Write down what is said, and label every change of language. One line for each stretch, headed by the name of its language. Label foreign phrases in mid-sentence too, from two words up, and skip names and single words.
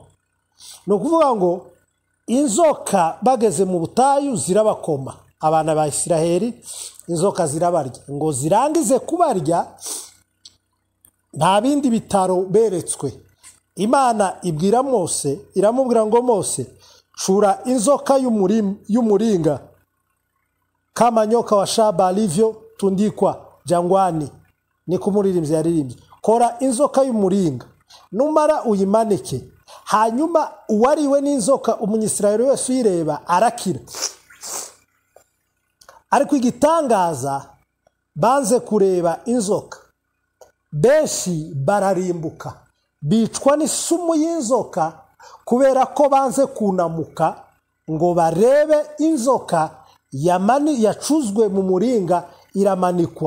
Kinyarwanda: Ni ukuvuga ngo inzoka bageze mu butayu zirabakoma, abana ba Isiraheli inzoka zirabarya, ngo zirangize kubarya nta bindi bitaro beretswe. Imana ibwira Mose, iramubwira ngo Mose, cura inzoka y'umuringa
Swahili: kama nyoka wa shaba alivyo tundikwa jangwani.
Kinyarwanda: Ni kumuririmbyi yaririmbye, kora inzoka y'umuringa numara uyimanike, hanyuma uwariwe n'inzoka umunyisirayeli wese uyireba arakira. Ariko igitangaza, banze kureba inzoka, benshi bararimbuka, bicwa n'isumu y'inzoka kubera ko banze kunamuka ngo barebe inzoka yacuzwe mu muringa iramanikwa.